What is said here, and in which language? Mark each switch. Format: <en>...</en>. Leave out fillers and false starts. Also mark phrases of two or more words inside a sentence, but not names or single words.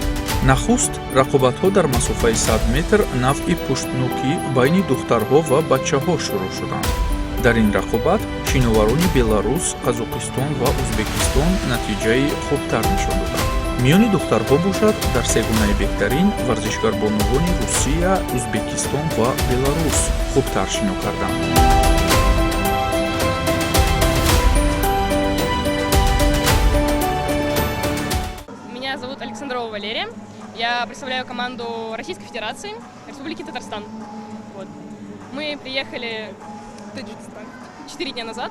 <tg>нахуст рақобатҳо дар масофаи 100 метр навъи пуштнокӣ байни духтарҳо ва бачаҳо шурӯъ шуданд. дар ин рақобат шиноварони беларус, қазоқистон ва ӯзбекистон натиҷаи хубтар нишон доданд. миёни духтарҳо бошад дар сегонаи беҳтарин варзишгарбонувони русия, ӯзбекистон ва беларус хубтар шино карданд.</tg> <ru>Меня зовут Александрова Валерия. Я представляю команду Российской Федерации Республики Татарстан. Вот. Мы приехали 4 дня назад.</ru>